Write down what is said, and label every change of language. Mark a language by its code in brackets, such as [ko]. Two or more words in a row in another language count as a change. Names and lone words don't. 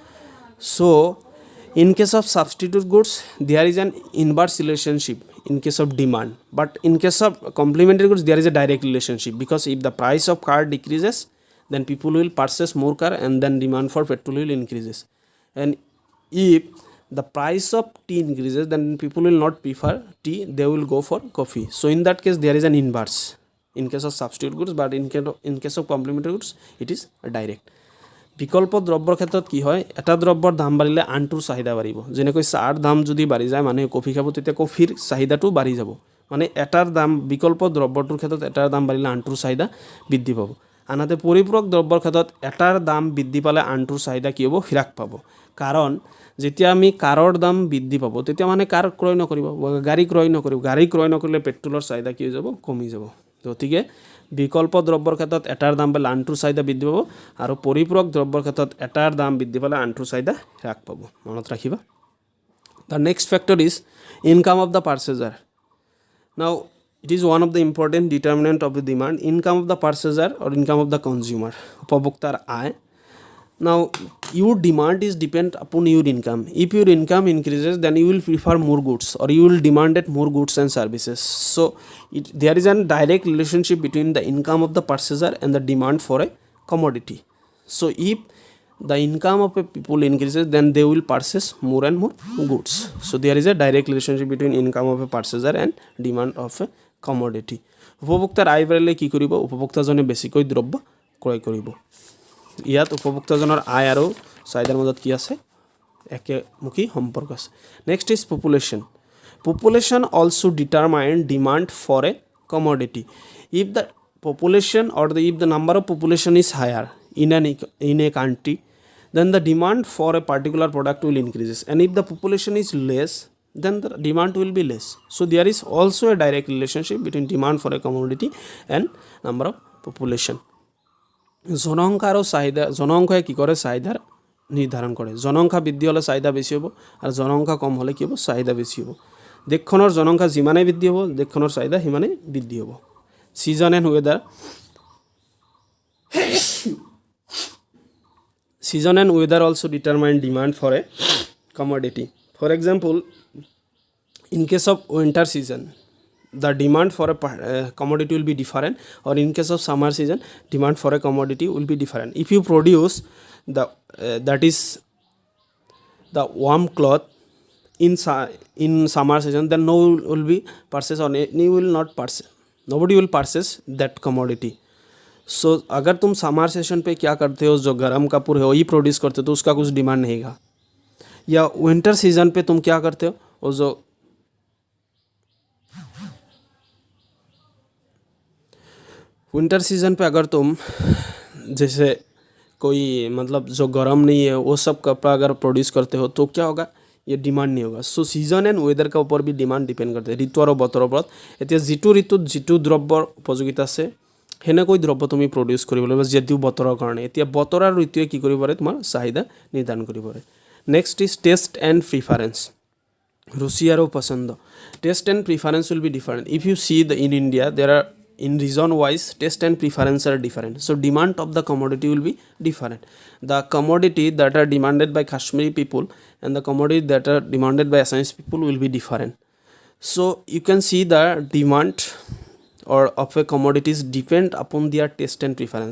[en] so in case of substitute goods there is an inverse relationship in case of demand but in case of complementary goods there is a direct relationship because if the price of car decreases then people will purchase more car and then demand for petrol will increases and if the price of tea increases then people will not prefer tea they will go for coffee so in that case there is an inverse in case of substitute goods but in case of complementary goods it is direct [as] বিকল্প দ্ৰব্যৰ ক্ষেত্ৰত কি হয় এটা দ্ৰব্যৰ দাম বাঢ়িলে আনটোৰ চাহিদা বাঢ়িব যেনেকৈ চাহৰ দাম যদি বাঢ়ি যায় মানে কফি খাব তেতিয়া কফিৰ চাহিদাটো বাঢ়ি যাব মানে এটাৰ দাম বিকল্প দ্ৰব্যটোৰ ক্ষেত্ৰত এটাৰ দাম বাঢ়িলে আনটোৰ চাহিদা বৃদ্ধি পাব আনহাতে পৰিপূৰক দ্ৰব্যৰ ক্ষেত্ৰত এটাৰ দাম বৃদ্ধি পালে আনটোৰ চাহিদা কি হ'ব হ্ৰাস পাব কাৰণ যেতিয়া আমি কাৰৰ দাম বৃদ্ধি পাব তেতিয়া মানে কাৰ ক্ৰয় নকৰিব গাড়ী ক্ৰয় নকৰিলে পেট্ৰলৰ চাহিদা কি হৈ যাব কমি যাব গতিকে বিকল্প দ্ৰব্যৰ ক্ষেত্ৰত এটাৰ দাম পালে আনটোৰ চাহিদা বৃদ্ধি পাব আৰু পৰিপূৰক দ্ৰব্যৰ ক্ষেত্ৰত এটাৰ দাম বৃদ্ধি পালে আনটোৰ চাহিদা হ্ৰাস পাব মনত ৰাখিবা [en] the next factor is income of the purchaser now it is one of the important determinant of the demand income of the purchaser or income of the consumer উপভোক্তাৰ আয় now your demand is depend upon your income if your income increases then you will prefer more goods or you will demand more goods and services so there is a direct relationship between the income of the purchaser and the demand for a commodity so if the income of a people increases then they will purchase more and more goods so there is a direct relationship between income of a purchaser and demand of a commodity [as] উপভোক্তাৰ আয় বাঢ়িলে কি কৰিব উপভোক্তাজনে বেছিকৈ দ্ৰব্য ক্ৰয় কৰিব ইয়াত উপভোক্তাজনৰ আয় আৰু চাহিদাৰ মাজত কি আছে একেমুখী সম্পৰ্ক আছে [en] next is population also determine demand for a commodity if the population or if the number of population is higher in a country then the demand for a particular product will increases and if the population is less then the demand will be less. So there is also a direct relationship between demand for a commodity and number of population. [as] জনসংখ্যা আৰু চাহিদা, জনসংখ্যাই কি কৰে চাহিদাৰ নিৰ্ধাৰণ কৰে। জনসংখ্যা বৃদ্ধি হ'লে চাহিদা বেছি হ'ব আৰু জনসংখ্যা কম হ'লে কি হ'ব চাহিদা বেছি হ'ব। দেশখনৰ জনসংখ্যা যিমানেই বৃদ্ধি হ'ব দেশখনৰ চাহিদা সিমানেই বৃদ্ধি হ'ব। [en] season and weather, season and weather also determine demand for a commodity. For example, in case of winter season, the demand for a commodity will be different, or in case of summer season, demand for a commodity will be different. If you produce the that is the warm cloth in summer season, then no will be purchase, or nobody will purchase that commodity. [hi] सो अगर तुम [en] summer session [hi] पे क्या करते हो, जो गर्म कपड़े है वही प्रोड्यूस करते हो तो उसका कुछ डिमांड नहीं गा। या [en] winter season [hi] पे तुम क्या करते हो, वो जो [en] winter season [hi] पे अगर तुम जैसे कोई मतलब जो गर्म नहीं है वो सब कपड़ा अगर प्रोड्यूस करते हो तो क्या होगा, ये डिमांड नहीं होगा। सो [en] season and weather [hi] का ऊपर भी डिमांड डिपेंड करते हैं, ऋतु और [as] বতৰৰ ওপৰত। এতিয়া যিটো ঋতুত যিটো দ্ৰব্যৰ উপযোগিতা আছে সেনেকৈ দ্ৰব্য তুমি প্ৰডিউচ কৰিব লাগিব যিটো বতৰৰ কাৰণে। এতিয়া বতৰ আৰু ঋতুৱে কি কৰিব পাৰে, তোমাৰ চাহিদা নিৰ্ধাৰণ কৰিব পাৰে। [en] next is taste and preference, [as] ৰুচি আৰু পছন্দ। [en] taste and preference will be different. if you see in India there are in region wise taste and preference are different, so demand of the commodity will be different. The commodity that are demanded by Kashmiri people and the commodity that are demanded by Assamese people will be different. So you can see the demand or of a commodities depend upon their taste and preference.